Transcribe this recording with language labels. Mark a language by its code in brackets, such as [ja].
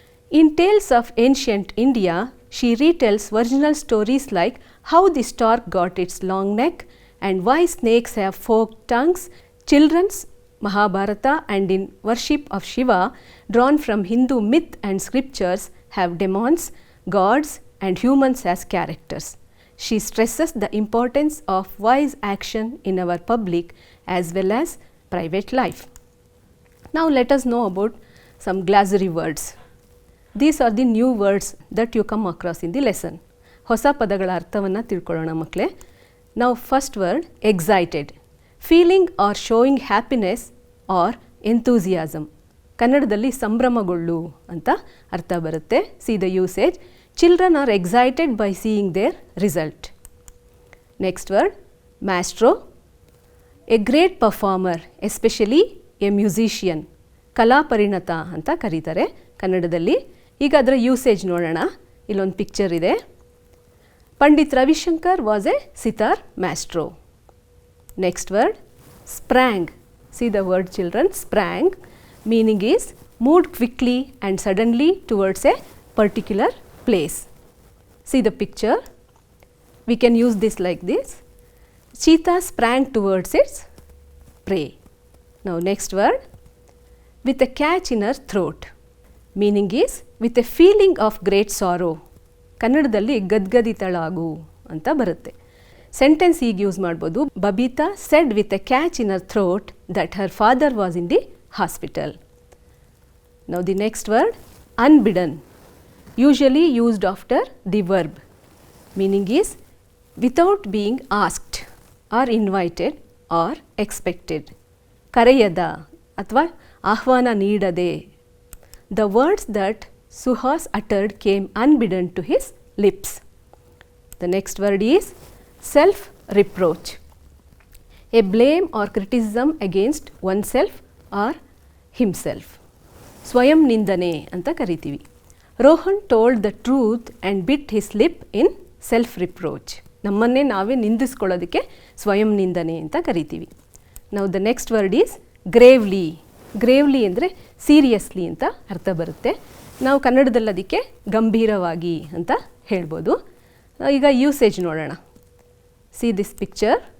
[en] In Tales of Ancient India, she retells original stories like how the stork got its long neck and why snakes have forked tongues, children's Mahabharata, and in worship of Shiva, drawn from Hindu myth and scriptures, have demons, gods and humans as characters. She stresses the importance of wise action in our public as well as private life. Now let us know about some glossary words. These are the new words that you come across in the lesson. [kn] ಹೊಸ ಪದಗಳ ಅರ್ಥವನ್ನು ತಿಳ್ಕೊಳ್ಳೋಣ ಮಕ್ಕಳೇ. [en] Now first word, excited. Feeling or showing happiness or enthusiasm. [kn] ಕನ್ನಡದಲ್ಲಿ ಸಂಭ್ರಮಗೊಳ್ಳು ಅಂತ ಅರ್ಥ ಬರುತ್ತೆ. [en] See the usage. Children are excited by seeing their result. Next word, maestro. A great performer, especially a musician. [kn] ಕಲಾ ಪರಿಣತ ಅಂತ ಕರೀತಾರೆ ಕನ್ನಡದಲ್ಲಿ. ಈಗ ಅದರ ಯೂಸೇಜ್ ನೋಡೋಣ. ಇಲ್ಲೊಂದು ಪಿಕ್ಚರ್ ಇದೆ. [en] Pandit Ravishankar was A sitar maestro. Next word, sprang. See the word children, sprang. Meaning is moved quickly and suddenly towards a particular place. See the picture. We can use this like this. Cheetah sprang towards its prey. Now next word, with a catch in her throat. Meaning is with a feeling of great sorrow. [kn] ಕನ್ನಡದಲ್ಲಿ ಗದ್ಗದಿತಳಾಗು ಅಂತ ಬರುತ್ತೆ. Sentence ಈಗ use ಮಾಡ್ಬೋದು. [en] Babita said with a catch in her throat that her father was in the hospital. Now the next word, unbidden. Usually used after the verb. Meaning is without being asked or invited or expected. [kn] ಕರೆಯದ ಅಥವಾ ಆಹ್ವಾನ ನೀಡದೆ. [en] The words that Suhas uttered came unbidden to his lips. The next word is self-reproach. A blame or criticism against oneself or himself. [kn] ಸ್ವಯಂ ನಿಂದನೆ ಅಂತ ಕರಿತೀವಿ. [en] Rohan told the truth and bit his lip in self-reproach. [kn] ನಮ್ಮನ್ನೇ ನಾವೇ ನಿಂದಿಸ್ಕೊಳ್ಳೋದಕ್ಕೆ ಸ್ವಯಂ ನಿಂದನೆ ಅಂತ ಕರಿತೀವಿ. [en] Now the next word is gravely. [kn] Gravely ಅಂದರೆ ಸೀರಿಯಸ್ಲಿ ಅಂತ ಅರ್ಥ ಬರುತ್ತೆ. ನಾವು ಕನ್ನಡದಲ್ಲಿ ಅದಕ್ಕೆ ಗಂಭೀರವಾಗಿ ಅಂತ ಹೇಳ್ಬೋದು. ಈಗ ಯೂಸೇಜ್ ನೋಡೋಣ. [en] See this picture.